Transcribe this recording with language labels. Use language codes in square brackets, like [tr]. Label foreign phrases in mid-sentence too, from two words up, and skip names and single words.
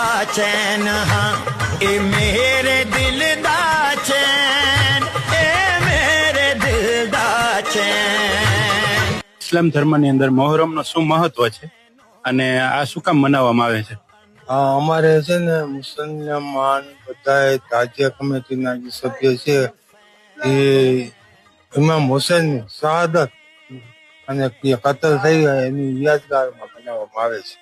[pa] ਚੈਨ ਹਾਂ ਏ ਮੇਰੇ ਦਿਲ ਦਾ ਚੈਨ ਏ ਮੇਰੇ ਦਿਲ ਦਾ ਚੈਨ। [gu] ઇસ્લામ ધર્મની અંદર મોહરમનું શું મહત્વ છે અને આ શું કામ મનાવવામાં આવે છે? અમારે છે ને મુસલમાન બધા તાજિયા કમિટીના જે સભ્ય છે એ ઇમામ હુસૈનની શહાદત અને કતલ થઈ ગયા એની યાદગારમાં બનાવવામાં આવે છે.